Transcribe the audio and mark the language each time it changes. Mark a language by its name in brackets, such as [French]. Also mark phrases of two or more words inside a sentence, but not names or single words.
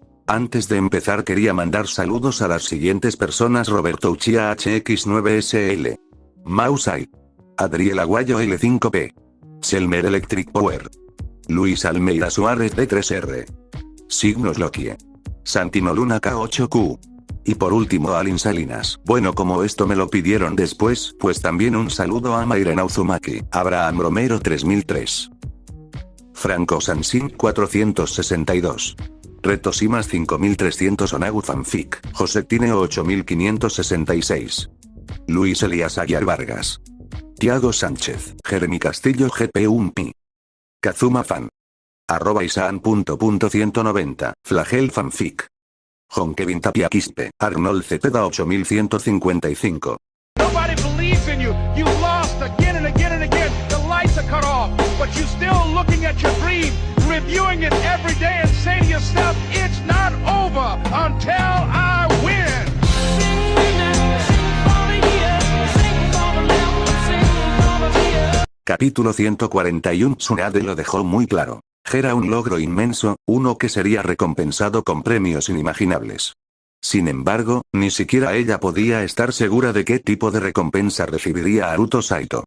[Spanish] Antes de empezar quería mandar saludos a las siguientes personas: Roberto Uchía HX9SL, Mausai, Adriel Aguayo L5P, Selmer Electric Power, Luis Almeida Suárez D3R, Signos Lokie, Santino Luna K8Q. Y por último Alin Salinas. Bueno, como esto me lo pidieron después, pues también un saludo a Mairena Uzumaki, Abraham Romero 3003, Franco Sansin 462, Reto Simas 5300, Onagu Fanfic, José Tineo 8566, Luis Elías Aguiar Vargas, Tiago Sánchez, Jeremy Castillo GP1Pi, Kazuma Fan, @isaan.190, Flagel Fanfic, Jon Kevin Tapia Quispe, Arnold Cepeda 8155. [English] Nobody believes in you. You lost again and again and again. The lights are cut off, but you're still looking at your dream, reviewing it every day and saying to yourself, it's not over until I win. [Spanish] Capítulo 141. Tsunade lo dejó muy claro. Era un logro inmenso, uno que sería recompensado con premios inimaginables. Sin embargo, ni siquiera ella podía estar segura de qué tipo de recompensa recibiría Haruto Saito.